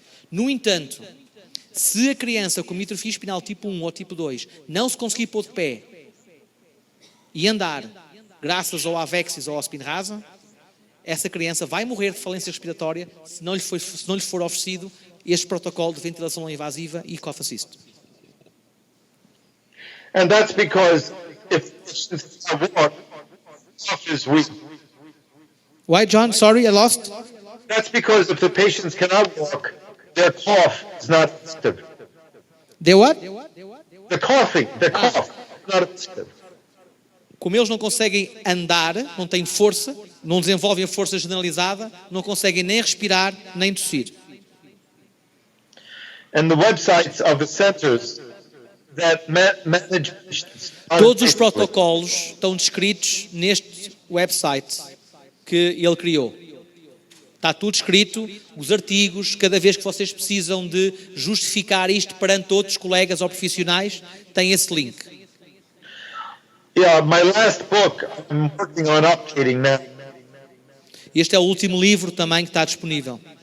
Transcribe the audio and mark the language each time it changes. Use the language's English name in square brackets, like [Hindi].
[Portuguese] No entanto, se a criança com mitrofia espinal tipo 1 ou tipo 2 não se conseguir pôr de pé e andar, graças ao Avexis ou ao Spinraza, essa criança vai morrer de falência respiratória se não lhe for oferecido este protocolo de ventilação não invasiva e cough assist. [English] And that's because if patients have walked, cough is weak. Why, John? Sorry, I lost. That's because if the patients cannot walk, their cough is not effective. Their what? The cough is not effective. [Portuguese] Como eles não conseguem andar, não têm força, não desenvolvem a força generalizada, não conseguem nem respirar, nem tossir. [English] And the websites of the centers that manage patients. [Portuguese] Todos os protocolos estão descritos neste website que ele criou. Está tudo escrito, os artigos, cada vez que vocês precisam de justificar isto perante outros colegas ou profissionais, tem esse link. [English] Yeah, my last book, I'm working on updating now. [Portuguese] Este é o último livro também que está disponível.